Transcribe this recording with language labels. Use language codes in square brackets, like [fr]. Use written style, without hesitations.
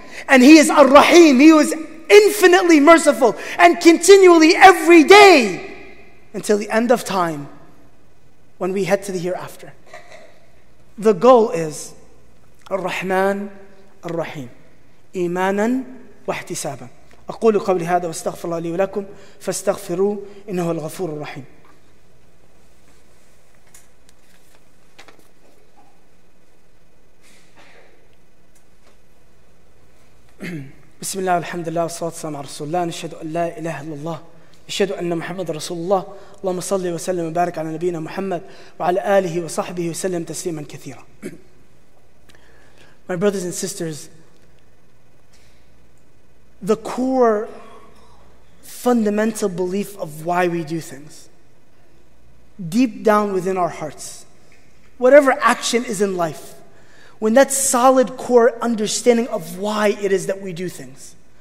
[en] And He is Ar-Rahim. He was infinitely merciful and continually every day until the end of time when we head to the hereafter. The goal is Ar-Rahman, Ar-Rahim. [ar] Imanan wa ihtisaban. أقول قولي هذا واستغفر الله لي ولكم فاستغفروه إنه الغفور الرحيم. بسم الله والحمد لله والصلاة والسلام على رسول الله. نشهد أن لا إله إلا الله نشهد أن محمد رسول الله. اللهم صل وسلم وبارك على نبينا محمد وعلى آله وصحبه وسلم تسليما كثيرا. [en] My brothers and sisters, the core fundamental belief of why we do things, deep down within our hearts, whatever action is in life, when that solid core understanding of why it is that we do things,